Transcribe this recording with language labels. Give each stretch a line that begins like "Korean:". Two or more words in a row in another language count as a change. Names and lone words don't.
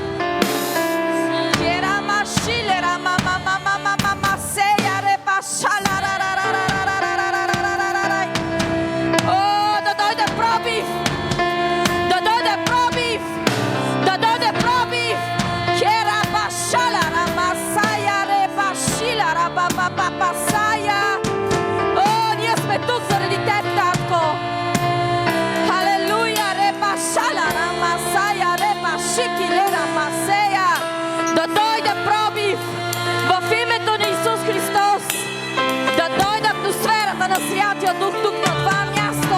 Bulgarian: Kera mashilera mama mama mama maseya reba shala. Ох, да дойде пробив. Да дойде пробив. Да дойде пробив. Kera bashala rama saya reba shilera baba baba saya. Ние сме тук заради теб, татко. Халелуя, репа шалара масая, репа шикилера масея. Да дойде пробив в името на Исус Христос. Да дойде атмосферата на Святия Дух тук на това място.